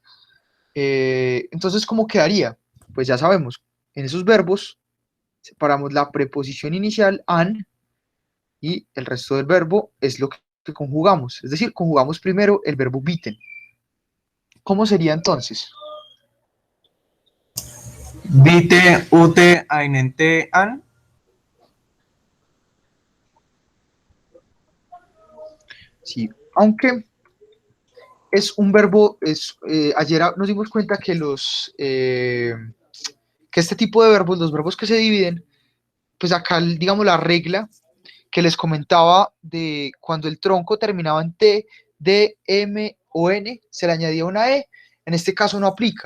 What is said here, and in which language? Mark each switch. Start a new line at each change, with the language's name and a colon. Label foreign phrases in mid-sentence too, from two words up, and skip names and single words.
Spanish: Entonces, ¿cómo quedaría? Pues ya sabemos, en esos verbos separamos la preposición inicial, an, y el resto del verbo es lo que conjugamos. Es decir, conjugamos primero el verbo bieten. ¿Cómo sería entonces?
German: Bitte, ute, einen Tee an.
Spanish: Sí, aunque es un verbo, ayer nos dimos cuenta que este tipo de verbos, los verbos que se dividen, pues acá, digamos, la regla que les comentaba de cuando el tronco terminaba en T, D, M o N, se le añadía una E, en este caso no aplica.